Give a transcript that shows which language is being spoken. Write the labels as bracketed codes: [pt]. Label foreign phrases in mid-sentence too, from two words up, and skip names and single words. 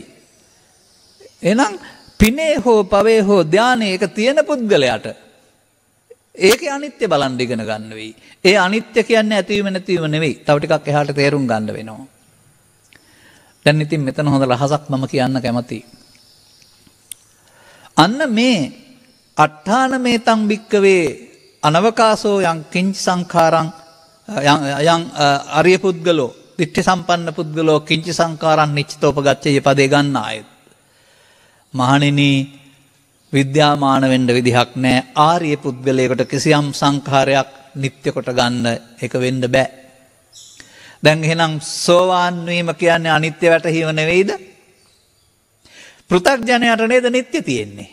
[si] එහෙනම් පිනේ හෝ පවේ හෝ ධානයේ එක තියෙන පුද්ගලයාට ඒකේ අනිත්‍ය බලන් ඉගෙන ගන්න වෙයි. ඒ අනිත්‍ය කියන්නේ ඇතිවීම නැතිවීම නෙවෙයි. තව ටිකක් එහාට තේරුම් ගන්න වෙනවා. දැන් ඉතින් මෙතන හොඳ රහසක් මම කියන්න කැමතියි. [pi] අන්න මේ අට්ඨාන මේතං භික්කවේ අනවකාසෝ යං කිංච සංඛාරං යං අරිය පුද්ගලෝ දිට්ඨි සම්පන්න පුද්ගලෝ කිංච සංඛාරං නිච්චතෝපගච්ඡය පදේ ගන්න ආයෙත්. [si] මහණෙනි විද්‍යාමාන වෙන්න විදිහක් නැහැ. ආර්ය පුද්ගලයෙකුට කිසියම් සංඛාරයක් නිත්‍ය කොට ගන්න එක වෙන්න බෑ. දැන් එහෙනම් සෝවාන් වීම කියන්නේ අනිත්‍ය වැටහීම නෙවෙයිද? පෘථග්ජනයාට නේද නිත්‍ය තියෙන්නේ?